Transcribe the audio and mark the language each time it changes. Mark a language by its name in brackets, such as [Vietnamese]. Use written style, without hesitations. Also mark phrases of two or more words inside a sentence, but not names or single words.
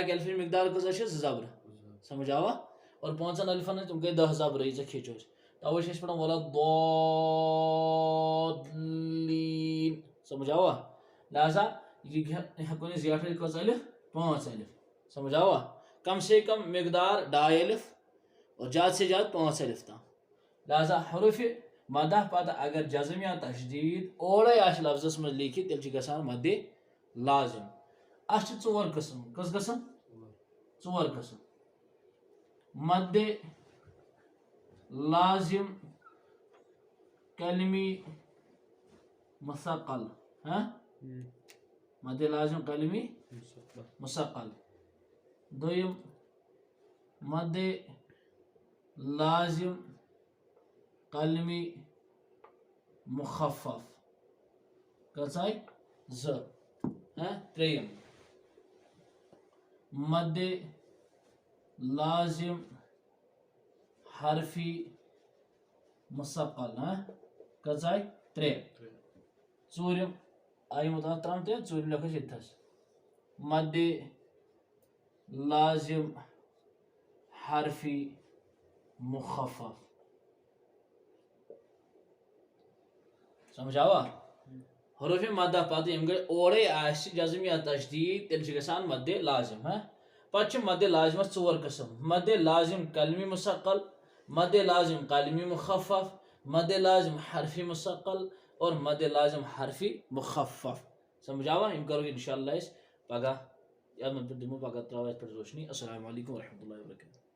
[Kashmiri] اکہِ الفٕچ مقدار کۭژاہ چھِ؟ 2 زبرٕ. سمجھ آوا؟ اور 5 الفن تِم گٔے 10 زبرٕ ییٖژاہ کھیٖچو أسۍ. توے چھِ أسۍ پران [Arabic] ولا ضالین. [Kashmiri] سمجھ آوا؟ لہذا یہِ ہٮ۪کو أسۍ زیٹھٲیِتھ کٔژ الف؟ 5 الف. سمجھ آوا؟ [Urdu] کم سے کم مقدار 2 الف اور زیادہ سے زیادہ 5 الف تام. [Kashmiri] لہذا حروف مدہ پتہٕ اگر جزم یا تشدیٖد اورے آسہِ لفظس منٛز لیکھِتھ تیٚلہِ چھِ گژھان مدِ لازم. اَتھ چھِ 4 قٕسم. کٔژ قٕسم؟ 4 قٕسم. مدِ لازم کلمی مثقل. مدِ لازم کلمی مثقل. دوٚیِم مدِ لازم کلمی مخفف. کٔژ آیہِ؟ 2. ترٛیٚیِم مدِ لازم حرفی مثقل. کٔژ آیہِ؟ 3. ژوٗرِم آیہِ یِمو تام ترٛاوُن تہِ، ژوٗرِم لیکھو أسۍ ییٚتھس مدِ لازم حرفی مخفف. سمجھ آوا؟ حروف مدہ پتہٕ ییٚمہِ گڑِ اورے آسہِ جزم یا تشدیٖد تیٚلہِ چھِ گژھان مدِ لازم. پتہٕ چھِ مدِ لازمس 4 قٕسم. مدِ لازم کلمی مثقل، مدِ لازم کلمی مخفف، مدِ لازم حرفی مثقل اور مدِ لازم حرفی مخفف. سمجھ آوا؟ یِم کرو [Arabic] انشاء اللہ [Kashmiri] أسۍ پگہہ یتھ منٛز دِمو پگہہ تراوو یتھ پٮ۪ٹھ روشنی. [Arabic] السلام علیکم ورحمۃ اللہ وبرکاتہ.